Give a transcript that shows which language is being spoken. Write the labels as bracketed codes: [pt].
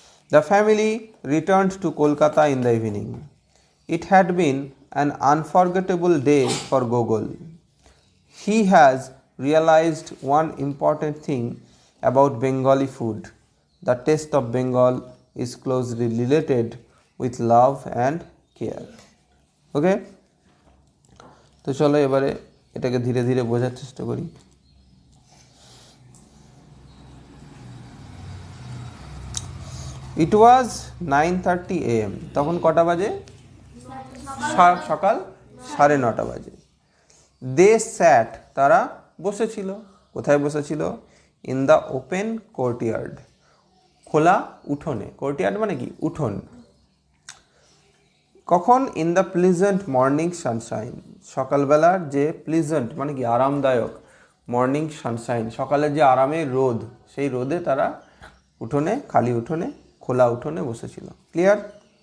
[en] The family returned to Kolkata in the evening. It had been an unforgettable day for Gogol. He has realized one important thing about Bengali food. The taste of Bengal is closely related with love and care. Okay? [bn] তো চলো এবারে এটাকে ধীরে ধীরে বোঝার চেষ্টা করি। [en] It was 9:30 a.m. [bn] তখন কটা বাজে? সকাল 9:30 বাজে। [en] They sat, [bn] তারা বসেছিল। কোথায় বসেছিল? [en] In the open courtyard, [bn] খোলা উঠোনে। কোর্টইয়ার্ড মানে কি? উঠোন। কখন? [en] in the pleasant morning sunshine, [bn] সকালবেলার যে প্লিজেন্ট মানে কি আরামদায়ক [en] morning sunshine, [bn] সকালের যে আরামের রোদ, সেই রোদে তারা উঠোনে, খালি উঠোনে, খোলা উঠোনে বসেছিল। ক্লিয়ার?